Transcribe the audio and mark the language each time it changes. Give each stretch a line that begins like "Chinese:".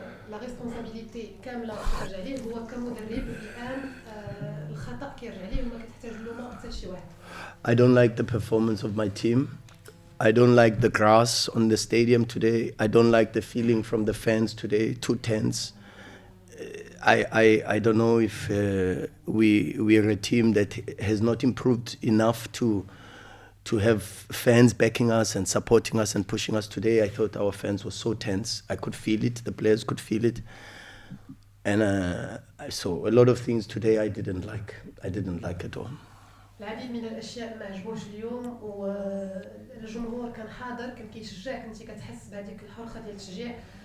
French: لا ريسبونسابيلتي
Arabic: كامله كترجع عليه هو كمدرب. الان الخطا كيرجع عليه وما كتحتاج اللومه حتى شي واحد.
English: I don't like the performance of my team. I don't like the grass on the stadium today. I don't like the feeling from the fans today, too tense. I don't know if we are a team that has not improved enough to have fans backing us and supporting us and pushing us. Today I thought our fans were so tense. I could feel it. The players could feel it. And so a lot of things today I didn't like. I didn't like at all.
Arabic: العديد من الاشياء ما عجبوش اليوم، والجمهور كان حاضر، كان كيشجع، كنتي كتحس بهذيك الحرقه ديال التشجيع.